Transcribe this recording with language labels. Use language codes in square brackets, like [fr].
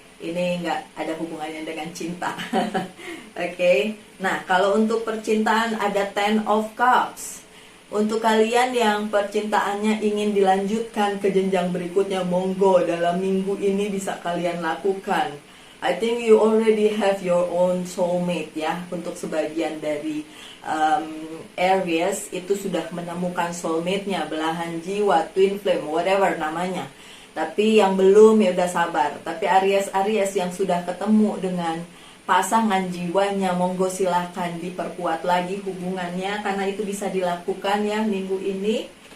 [id] Ini nggak ada hubungannya dengan cinta. Oke. Nah, kalau untuk percintaan ada Ten of Cups. Untuk kalian yang percintaannya ingin dilanjutkan ke jenjang berikutnya, monggo, dalam minggu ini bisa kalian lakukan. [en] I think you already have your own soulmate ya. [id] Untuk sebagian dari Aries itu sudah menemukan soulmate-nya, belahan jiwa, twin flame, whatever namanya. Tapi yang belum ya udah sabar. Tapi Aries yang sudah ketemu dengan pasangan jiwanya, monggo silahkan diperkuat lagi hubungannya, karena itu bisa dilakukan ya minggu ini.